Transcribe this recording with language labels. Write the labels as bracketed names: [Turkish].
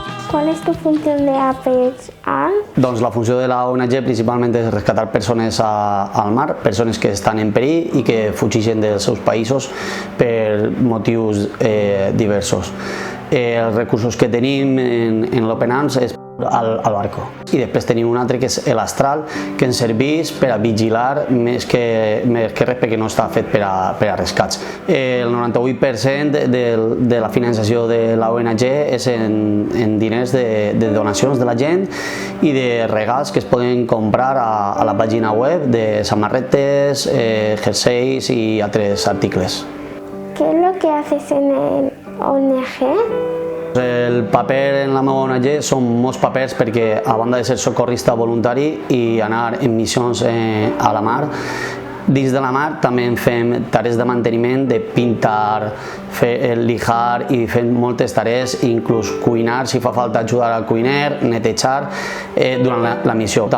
[Spanish] ¿Cuál es tu función de APHA? [Catalan] Doncs la funció de la ONG principalment és rescatar persones al mar, persones que estan en perill i que fugeixen dels seus països per motius diversos. Els recursos que tenim en l'Open Arms és al barco. I després tenim un altre que és l'astral, que ens serveix per a vigilar més que res, perquè no està fet per a rescats. El 98% de la finançació de la ONG és en diners de donacions de la gent i de regals que es poden comprar a la pàgina web, de samarretes, jerseis i altres articles. [Spanish] ¿Qué es lo que haces en el ONG? [Catalan] El paper en la meva ONG són molts papers perquè, a banda de ser socorrista voluntari i anar en missions a la mar, dins de la mar també fem tarees de manteniment, de pintar, lijar i fem moltes tarees, inclús cuinar, si fa falta ajudar al cuiner, netejar durant la missió.